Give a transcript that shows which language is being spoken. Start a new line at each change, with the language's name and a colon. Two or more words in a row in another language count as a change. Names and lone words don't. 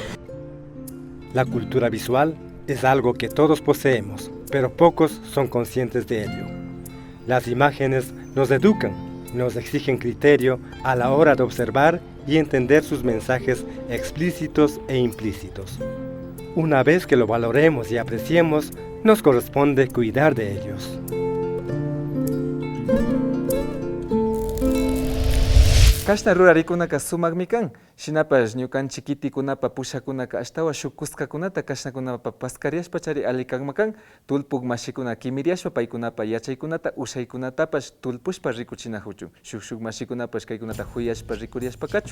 Spanish: La cultura visual es algo que todos poseemos, pero pocos son conscientes de ello. Las imágenes nos educan, nos exigen criterio a la hora de observar y entender sus mensajes explícitos e implícitos. Una vez que lo valoremos y apreciemos, nos corresponde cuidar de ellos.
Quechua: Kashna rurarikunaka sumakmi kan, shinapash ñukanchik kitikunapa pushakunaka ashtawa shuk kuskakunata kashnakunapa paskariashpa chari alikanma kan, tulpuk mashikuna kimiriashpa paykunapa yachaykunata ushaykunatapash tulpushpa rikuchinahuchu, shuk mashikunapash kaykunata huyashpa rikuriashpa kachu.